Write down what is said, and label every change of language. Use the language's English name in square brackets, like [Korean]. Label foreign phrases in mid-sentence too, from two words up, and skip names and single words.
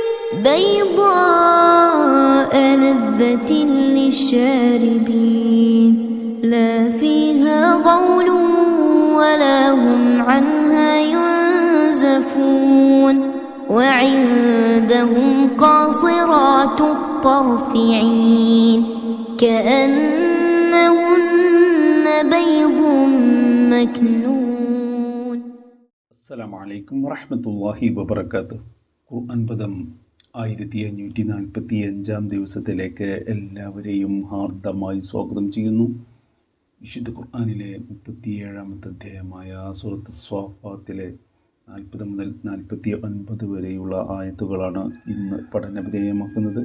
[Arabic] بيضاء لذة للشاربين لا فيها غول ولا هم عنها ينزفون وعندهم قاصرات الطرف عين كأنهن بيض مكنون. السلام عليكم ورحمة الله وبركاته. [Malayalam] ഖുർആൻ പദം 1545 ദിവസത്തിലേക്ക് എല്ലാവരെയും ഹാർദമായി സ്വാഗതം ചെയ്യുന്നു. വിശുദ്ധ ഖുർആനിലെ 37-ാമത്തെ അധ്യായമായ സൂറത്ത് സ്വാഫാത്തിലെ 40 മുതൽ 49 വരെയുള്ള ആയത്തുകളാണ് ഇന്ന് പഠനവിധേയമാക്കുന്നത്.